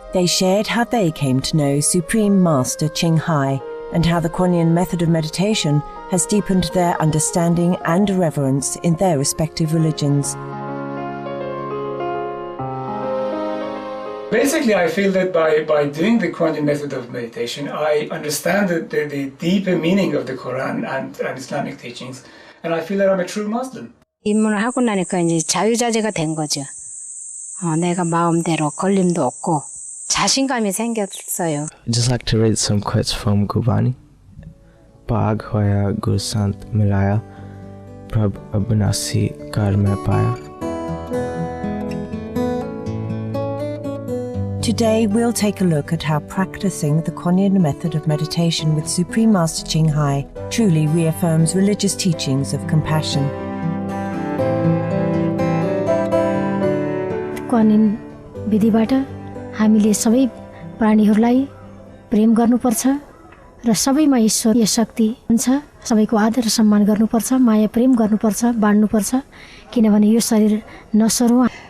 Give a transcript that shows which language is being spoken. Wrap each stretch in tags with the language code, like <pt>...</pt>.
<en>They shared how they came to know Supreme Master Ching Hai and how the Quan Yin method of meditation has deepened their understanding and reverence in their respective religions. Basically, I feel that by doing the Quan Yin method of meditation, I understand the deeper meaning of the Quran and Islamic teachings, and I feel that I'm a true Muslim.</en> <ko>입문을 하고 나니까 이제 자유자재가 된 거죠. 내가 마음대로 걸림도 없고 자신감이 생겼어요.</ko> <en>I'd just like to read some quotes from Bahá'í.</en> <pa>Bhag hoya Guru Sant milaya, Prabh abnasi kar mein paya.</pa> <en>Today we'll take a look at how practicing the Quan Yin method of meditation with Supreme Master Ching Hai truly reaffirms religious teachings of compassion.</en> <ne>Quan Yin विधिबाट हामीले सबै प्राणीहरूलाई प्रेम गर्नुपर्छ र सबैमा ईश्वरीय शक्ति हुन्छ सबैको आदर सम्मान गर्नुपर्छ माया प्रेम गर्नुपर्छ बाँड्नुपर्छ किनभने यो शरीर नसरु</ne>